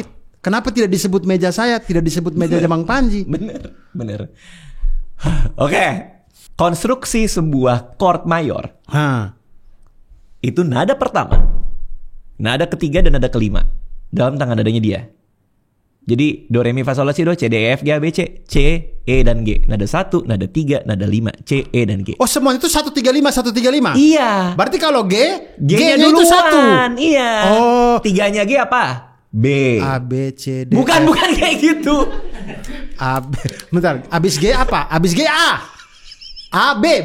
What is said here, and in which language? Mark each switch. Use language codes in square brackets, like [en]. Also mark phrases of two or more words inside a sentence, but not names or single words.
[id] Kenapa tidak disebut meja saya, tidak disebut mejanya Bang Panji? Bener. Oke. Konstruksi sebuah chord mayor. Itu nada pertama, nada ketiga dan nada kelima dalam tangga nadanya dia. Jadi do re mi fa sol la si do, C D E F G A B C, C E dan G. Nada 1, nada 3, nada 5, C E dan G. Oh, semua itu 135 135. Iya. Berarti kalau G-nya itu 1. Iya. Oh. 3-nya G apa? B. A B C D. Bukan kayak gitu. A B. Bentar, abis G apa? Abis G A. A B.